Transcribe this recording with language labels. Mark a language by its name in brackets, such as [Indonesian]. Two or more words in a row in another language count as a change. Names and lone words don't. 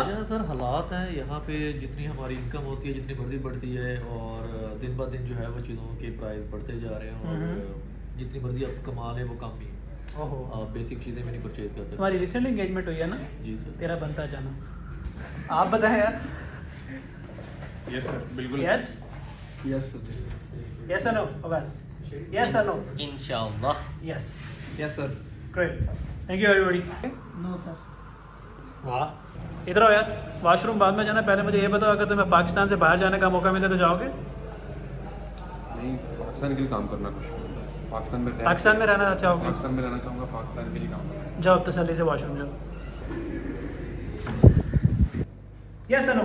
[Urdu] وجہ سر حالات ہیں یہاں پہ، جتنی ہماری انکم ہوتی ہے جتنی مرضی بڑھتی ہے، اور دن بہ دن جو ہے وہ چیزوں کے پرائز بڑھتے جا رہے ہیں، اور جتنی مرضی آپ کما لیں وہ کم ہی ہے. اوہو، آپ بیسک چیزیں بھی نہیں پرچیز کر سکتے. ہماری [English] recent engagement [Urdu] ہوئی ہے نا؟ جی سر. تیرا بنتا جانا. آپ بتائیں یار. [English] yes sir [Urdu] بالکل. یس؟ [English] yes sir. [Urdu] یس اور نو؟ بس یس اور نو؟ انشاءاللہ. یس. [English] yes sir. great. thank you every body. no sir. [Urdu] واہ. ادھر آؤ یار، [English] wash room [Urdu] بعد میں جانا، پہلے مجھے یہ بتاؤ اگر تمہیں پاکستان سے باہر جانے کا موقع ملے تو جاؤ گے؟ نہیں، پاکستان کے لیے کام کرنا کچھ. پاکستان میں رہنا چاہو گے؟ پاکستان میں رہنا چاہوں گا. پاکستان کے لیے کام کرنا. جاؤ تسلی سے [English] wash room [Urdu] جاؤ. یس اور نو؟